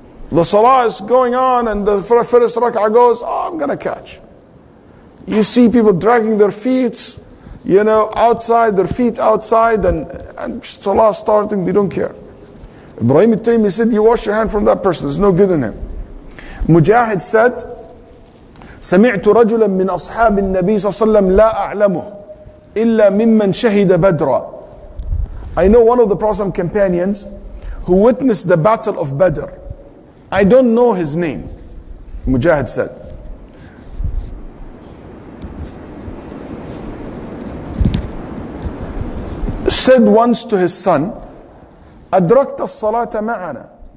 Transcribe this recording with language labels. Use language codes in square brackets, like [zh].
[en] The salah is going on and the first rak'ah goes, oh, I'm going to catch. You see people dragging their feet, outside, their feet outside, and salah starting, they don't care. Ibrahim al-Taymi said, you wash your hand from that person, there's no good in him. Mujahid said, [ar] سمعت رجلا من أصحاب النبي صلى الله عليه وسلم لا أعلمه إلا ممن شهد بدرا. [en] I know one of the Prophet's companions who witnessed the battle of Badr. I don't know his name. Mujahid said. Said once to his son, [ar] أدركت الصلاة معنا.